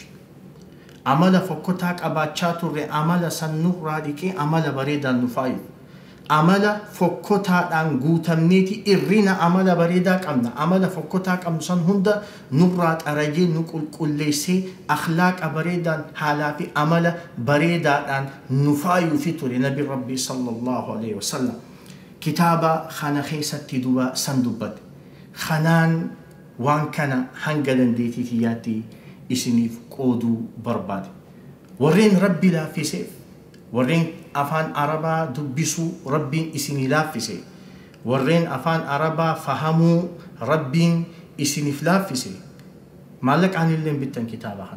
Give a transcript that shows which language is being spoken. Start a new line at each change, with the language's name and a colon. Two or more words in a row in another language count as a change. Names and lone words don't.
Oromo: Amala fokkotaa qabaachaa turre amala sannurraa dhiqee amala bareedaan nu faayu. Amala fokkotaadhaan guutamneeti irrina amala bareedaa qabna. Amala fokkotaa qabnu san hunda nurraa xarajee nu qulqulleessee akhlaaqa bareedaan haalaa fi amala bareedaadhaan nu faayuu fi ture nabi rabbii
Arabic: صلى الله عليه وسلم.
Oromo: Kitaaba kana keessatti duba san dubbate. Kanaan waan kana hanga dandeetiitii yaatti isiniif qooduu barbaade. Warreen rabbi laaffiseef, warreen afaan arabaa dubbisuu rabbiin isinii laaffise, warreen afaan arabaa fahamuu rabbiin isiniif laaffise, maallaqaan illee hin bittan kitaaba kana.